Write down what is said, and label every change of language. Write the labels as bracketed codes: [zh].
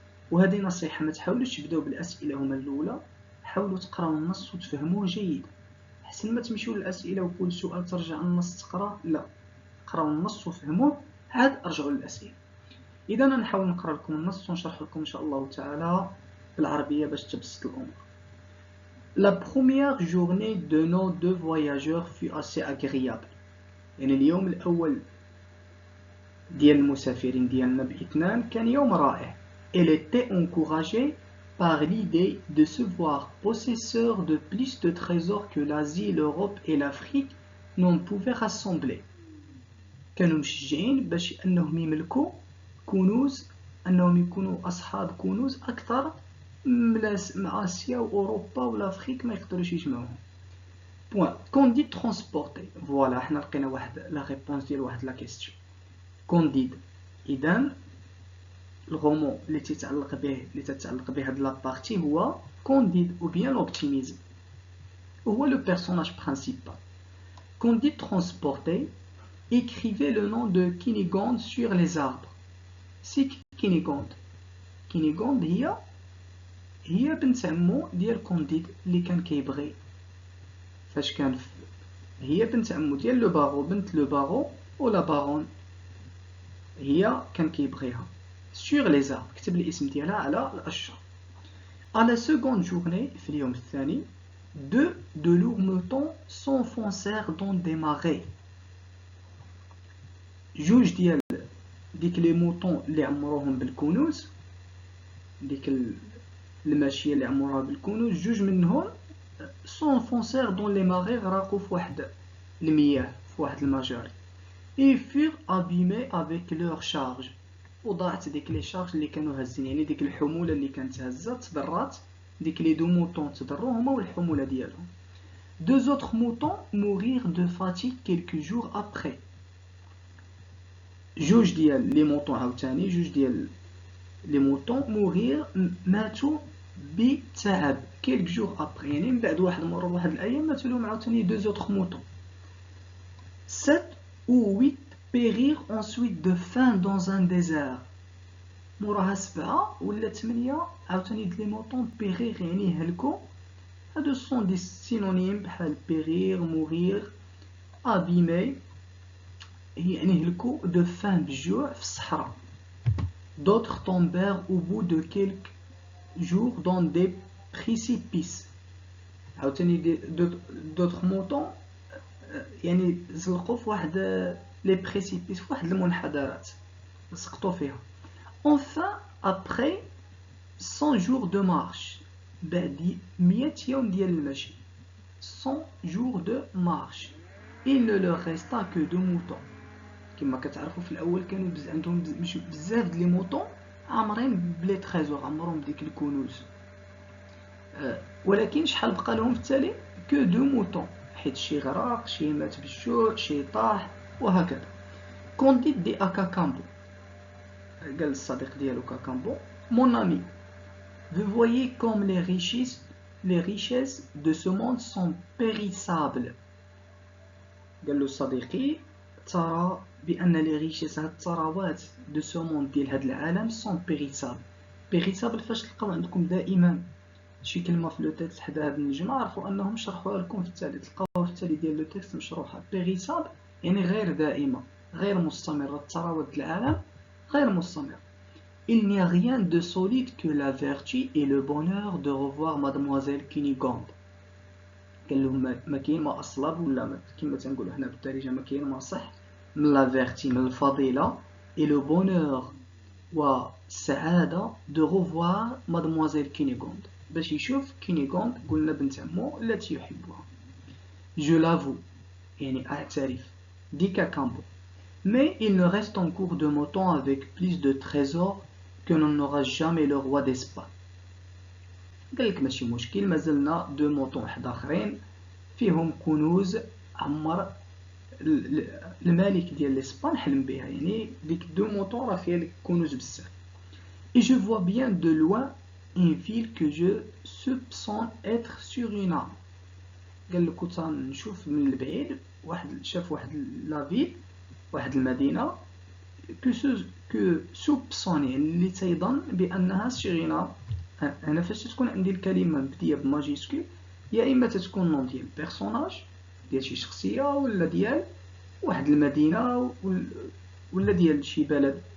[ar] وهذه نصيحة، ما تحاولوش تبداو بالأسئلة هما الأولى، حاولوا تقراو النص وتفهموه جيدا، حسن ما تمشيو للأسئلة وكل سؤال ترجع النص تقراه. لا، قراو النص وفهموه عاد ارجعوا للأسئلة. إذا نحاول نقرا لكم النص ونشرح لكم إن شاء الله تعالى بالعربية باش تبسط الأمور. [fr] La première journée de nos deux voyageurs fut assez agréable. [ar] يعني اليوم الأول ديال المسافرين ديالنا باثنان كان يوم رائع. [fr] Elle était encouragée par l'idée de se voir possesseur de plus de trésors que l'Asie, l'Europe et l'Afrique n'en pouvaient rassembler. [ar] كانوا مشجعين باش أنهم يملكوا كنوز، أنهم يكونوا أصحاب كنوز أكثر من آسيا وأوروبا والأفريق ما يقدروش يجمعوهم. بوان كونديد ترونسبورتي، فوالا حنا لقينا واحد لا ريبونس ديال واحد لا كيستيون. كونديد، إذا الغومون اللي تتعلق به هاد لابارتي هو كونديد [fr] ou bien l'optimisme، [ar] وهو لو بيرسوناج برينسيبال. [fr] كونديد ترونسبورتي écrivait le nom de Cunégonde sur les arbres. C'est Cunégonde. [ar] Cunégonde هي بنت عمو ديال كونديد اللي كان كيبغي فاش كان هي بنت عمو ديال لو باغو، بنت لو باغو ولا باغون، هي كان كيبغيها. [fr] sur les arbres، [ar] كتب الاسم ديالها على الأشجار. [fr] à la seconde journée، [ar] في اليوم الثاني، [fr] deux de lourds moutons s'enfoncèrent dans des marais. [ar] جوج ديال ديك لي موطون اللي عمروهم بالكنوز، ديك الماشيه اللي عمروها بالكنوز، جوج منهم [fr] s'enfoncèrent dans les marais، [ar] غرقوا في واحد المياه في واحد المجاري. [fr] et furent abîmés avec leur charge، [ar] وضاعت ديك لي شارج اللي كانوا هازين، يعني ديك الحموله اللي كانت هازه تضرات، ديك لي دو موطون تضروا هما والحموله ديالهم. [fr] deux autres moutons mourirent de fatigue quelques jours après. [ar] جوج ديال لي موطون عاوتاني، جوج ديال لي موطون مورير ماتوا بتعب كيلك جور ابري، يعني من بعد مرور واحد الايام ماتوا لهم عاوتاني دو زوطخ موطون. [fr] 7 ou 8 périrent ensuite de faim dans un désert. [ar] موراها 7 ولا 8 عاوتاني د لي موطون بيغير يعني هلكوا. هادو سون دي سينونيم بحال بيغير، مورير، ابيمي، يعني هلكوا دو فان بالجوع في الصحراء. [fr] d'autres tombèrent au bout de quelques jours dans des précipices. [ar] عاوتاني [fr] d'autres moutons [ar] يعني زلقوا في واحد لي بريسيبيس، في واحد المنحدرات سقطوا فيها. [fr] enfin après 100 jours de marche، [ar] بعد 100 يوم ديال المشي، [fr] 100 jours de marche، il ne leur resta que 2 moutons. [ar] كما كتعرفوا في الاول كانوا عندهم بزاف د لي موطون عامرين بلي تريزور، عمرهم بديك الكنوز، ولكن شحال بقى لهم في التالي؟ كو دو موطون، حيت شي غرق، شي مات بالجوع، شي طاح وهكذا. كونديد دي كاكامبو، قال الصديق ديالو كاكامبو: [fr] mon ami, vous voyez comme les richesses de ce monde sont périssables. [ar] قال له صديقي: ترى بان لي ريشيس هاد الثروات دو سو موند ديال هاد العالم سون بيريسابل. بيريسابل فاش تلقاو عندكم دائما شي كلمه في لو تيكست حدا هاد النجمه، عرفوا انهم شرحوها لكم في التالي، تلقاوها في التالي ديال لو تيكست مشروحه. بيريسابل يعني غير دائمه، غير مستمره، الثروات ديال العالم غير مستمره. [fr] Il n'y a rien de solide que la vertu et le bonheur de revoir mademoiselle Cunégonde. [ar] قال لهم ما كاين ما اصلب ولا كما تنقولوا حنا بالدارجه ما كاين ما صح من لا فيرتي، من الفضيله، [fr] et le bonheur [ar] والسعاده [fr] de revoir mademoiselle Cunégonde، [ar] باش يشوف كينيغوند، قلنا بنت عمو التي يحبها. [fr] je l'avoue [ar] يعني اعترف، [fr] dit Cacambo, mais il ne reste en cours de moton avec plus de trésors que n'en aura jamais le roi d'Espagne. [ar] قال لك ماشي مشكل، مازلنا دو موطون واحد اخرين فيهم كنوز عمر الملك ديال الاسبان حلم بها، يعني ديك دو موطون راه فيها كنوز بزاف. [fr] et je vois bien de loin une ville que je soupçonne être sur une arme. [ar] قال لك تنشوف من البعيد واحد، شاف واحد لا فيل، واحد المدينه كو سوبسون يعني اللي تيظن بانها سيغينا. انا فاش تكون عندي الكلمه مبديه بماجيسكول، يا اما تتكون نون ديال بيرسوناج ديال شي شخصيه، ولا ديال واحد المدينه، ولا ديال شي بلد.